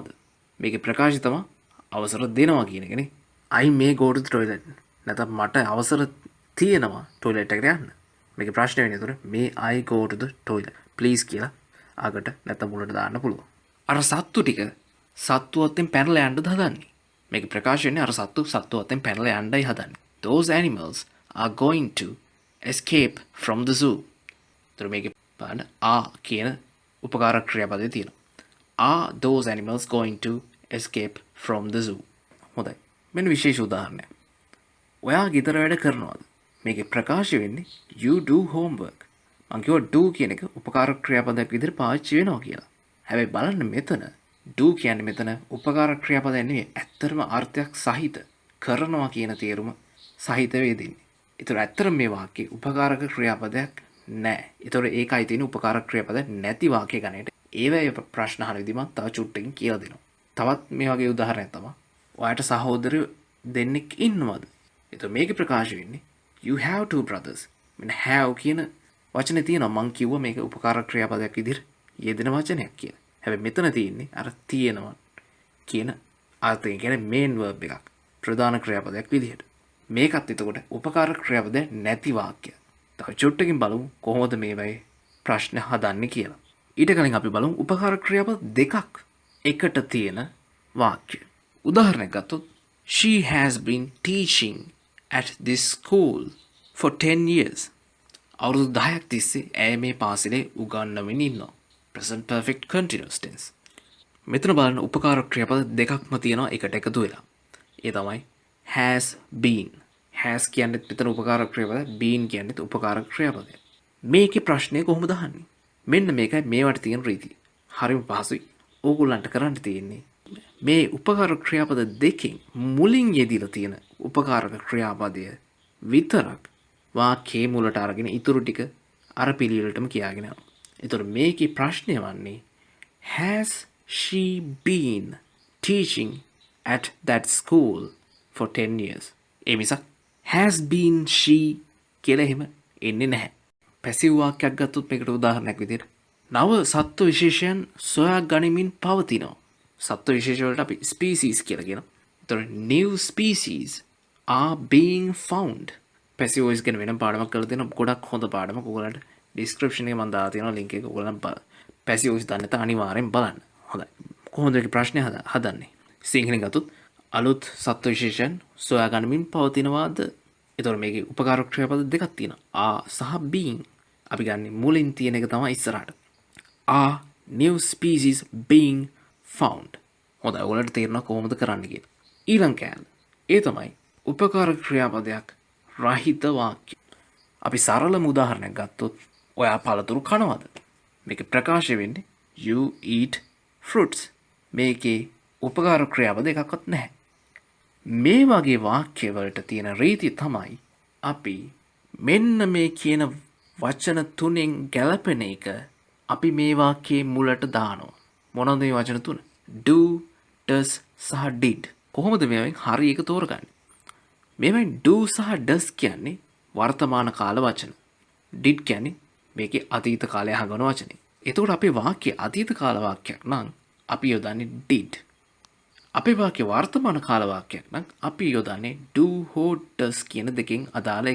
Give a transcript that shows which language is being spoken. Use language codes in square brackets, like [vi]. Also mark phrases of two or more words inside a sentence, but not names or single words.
[si] මේකේ ප්‍රකාශය තමයි අවසර දෙනවා කියන එකනේ. [en] I may go to the toilet. [si] නැත්නම් මට අවසර තියෙනවා ටොයිලට් එකට යන්න. මේකේ ප්‍රශ්නේ වෙන්නේ ඒතර [en] may I go to the toilet please [si] කියලා අගට නැත්නම් මුලට දාන්න පුළුවන්. අර සත්තු ටික සත්තු අතෙන් පැනලා යන්නද හදන්නේ. මේකේ ප්‍රකාශනේ අර සත්තු අතෙන් පැනලා යන්නයි හදන්නේ. [en] Those animals are going to escape from the zoo. [si] ඒතර මේකේ බලන්න කියන උපකාරක ක්‍රියාපදේ තියෙනවා. [en] Are those animals going to escape from the zoo? [si] හොඳයි. මෙන්න විශේෂ උදාහරණයක්. ඔයා ගෙදර වැඩ කරනවද? මේකේ ප්‍රකාශ වෙන්නේ [en] you do homework. [si] මං කිව්වා do කියන එක උපකාරක ක්‍රියාපදයක් විදිහට පාවිච්චි වෙනවා කියලා. හැබැයි බලන්න මෙතන do කියන්නේ මෙතන උපකාරක ක්‍රියාපදයක් නෙවෙයි. ඇත්තටම අර්ථයක් සහිත කරනවා කියන තේරුම සහිත වේදින්නේ. ඒතර ඇත්තට මේ වාක්‍යයේ උපකාරක ක්‍රියාපදයක් නැහැ. ඒතර ඒකයි තියෙන උපකාරක ක්‍රියාපද නැති වාක්‍ය ගණයට. ඒවැය ප්‍රශ්න අහන විදිහ මම තව චුට්ටකින් කියලා දෙනවා. තවත් මේ වගේ උදාහරණයක් තමයි. ඔයාට සහෝදරයෝ දෙන්නෙක් ඉන්නවද? ඒතර මේකේ ප්‍රකාශ වෙන්නේ [en] you have two brothers. [si] මෙන්න have කියන වචනේ තියෙනවා. මං කිව්වා මේක උපකාරක ක්‍රියාපදයක් විදිහට යෙදෙන වචනයක් කියලා. හැබැයි මෙතන තියෙන්නේ අර තියෙනවා කියන අර්ථයෙන් කියන්නේ [en] main verb [si] එකක්. ප්‍රධාන ක්‍රියාපදයක් විදිහට. මේකත් එතකොට උපකාරක ක්‍රියාපදයක් නැති වාක්‍යයක්. තව චුට්ටකින් බලමු කොහොමද මේවයි ප්‍රශ්න හදන්නේ කියලා. ඊට කලින් අපි බලමු උපකාරක ක්‍රියාපද දෙකක් එකට තියෙන වාක්‍ය. උදාහරණයක් ගත්තොත් [en] she has been teaching at this school for 10 years. [si] අවුරුදු 10ක් තිස්සේ ඇය මේ පාසලේ උගන්වමින් ඉන්නවා. [en] present perfect continuous tense. [si] මෙතන බලන්න උපකාරක ක්‍රියාපද දෙකක්ම තියෙනවා එකට එකතු වෙලා. ඒ තමයි [en] has been. [si] has කියන්නේ මෙතන උපකාරක ක්‍රියාපද, been කියන්නේ උපකාරක ක්‍රියාපදය. මේකේ ප්‍රශ්නේ කොහොමද අහන්නේ? මෙන්න මේකයි මේවට තියෙන රීතිය. හරිම පහසුයි. ඕගොල්ලන්ට කරන්න තියෙන්නේ මේ උපකාරක ක්‍රියාපද දෙකෙන් මුලින් යෙදিলা තියෙන උපකාරක ක්‍රියාපදය විතරක් වාක්‍යයේ මුලට අරගෙන ඊටු ටික අර පිළිවෙලටම කියාගෙන යනවා. ඒතර මේකේ ප්‍රශ්නේ වන්නේ [en] has she been teaching at that school for 10 years? [si] ඒ මිසක් [en] has been she [si] කියලා එහෙම එන්නේ නැහැ. පැසිව් වාක්‍යයක් ගත්තොත් මේකට උදාහරණයක් විදිහට නව සත්ව විශේෂයන් සොයා ගනිමින් පවතිනවා. සත්ව විශේෂ වලට අපි ස්පීසීස් කියලා කියනවා. [en] ඒතර new species are being found. passive voice [si] ගැන වෙනම පාඩමක් කරලා දෙනවා. ගොඩක් හොඳ පාඩමක්. ඔයගොල්ලන්ට ඩිස්ක්‍රිප්ෂන් එකේ මම දාලා තියෙනවා ලින්ක් එක. ඔයගොල්ලන් [en] passive voice [si] දන්නේ නැත්නම් අනිවාර්යෙන් බලන්න. හොඳයි. කොහොමද මේකේ ප්‍රශ්නේ හදන්නේ? සිංහලෙන් ගත්තොත් අලුත් සත්ව විශේෂයන් සොයා ගනිමින් පවතිනවාද? ඒතර මේකේ උපකාරක ක්‍රියාපද දෙකක් තියෙනවා. [en] are සහ being. [si] අපි ගන්නේ මුලින් තියෙන එක තමයි ඉස්සරහට. [en] are new species being found. [si] හොඳයි. ඔයාලට තේරෙනවා කොහොමද කරන්න කියලා. ඊළඟ කෑල්ල. ඒ තමයි උපකාරක ක්‍රියාපදයක් රහිත වාක්‍ය. අපි සරලම උදාහරණයක් ගත්තොත් ඔයා පළතුරු කනවද? මේක ප්‍රකාශ වෙන්නේ [en] you eat fruits. [si] මේකේ උපකාරක ක්‍රියාපද එකක්වත් නැහැ. මේ වගේ වාක්‍ය වලට තියෙන රීතිය තමයි අපි මෙන්න මේ කියන වචන තුනෙන් ගැලපෙන එක අපි මේ වාක්‍යයේ මුලට දානවා. මොනවද මේ වචන තුන? [en] do, does සහ did. [si] කොහොමද මේවෙන් හරි එක තෝරගන්නේ? මේවෙන් do සහ does කියන්නේ වර්තමාන කාල වචන. did කියන්නේ මේකේ අතීත කාලය හඟවන වචනේ. එතකොට අපේ වාක්‍ය අතීත කාල වාක්‍යයක් නම් අපි යොදන්නේ did. අපේ වාක්‍ය වර්තමාන කාල වාක්‍යයක් නම් අපි යොදන්නේ do හෝ does කියන දෙකෙන් අදාළ එක.